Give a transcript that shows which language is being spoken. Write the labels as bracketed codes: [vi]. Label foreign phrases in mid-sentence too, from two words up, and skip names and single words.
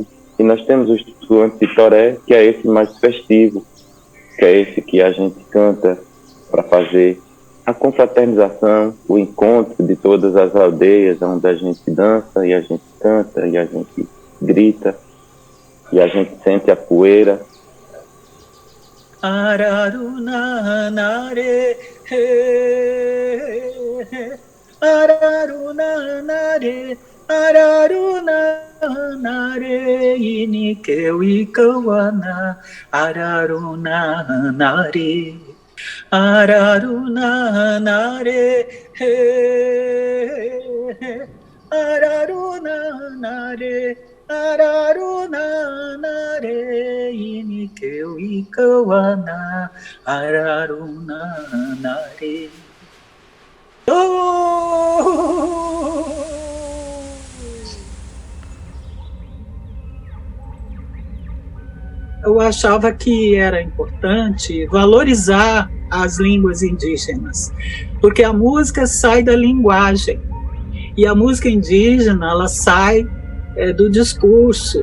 [pt] E nós temos o tuante de Toré, que é esse mais festivo, que é esse que a gente canta para fazer a confraternização, o encontro de todas as aldeias, onde a gente dança e a gente canta e a gente grita e a gente sente a poeira. Ararunanare, ararunanare, ararunanare, inikeu ikawana, ararunanare, ararunanare, ararunanare, ararunanare, inikeu ikawana, ararunanare. Eu achava que era importante valorizar as línguas indígenas, porque a música sai da linguagem, e a música indígena ela sai do discurso.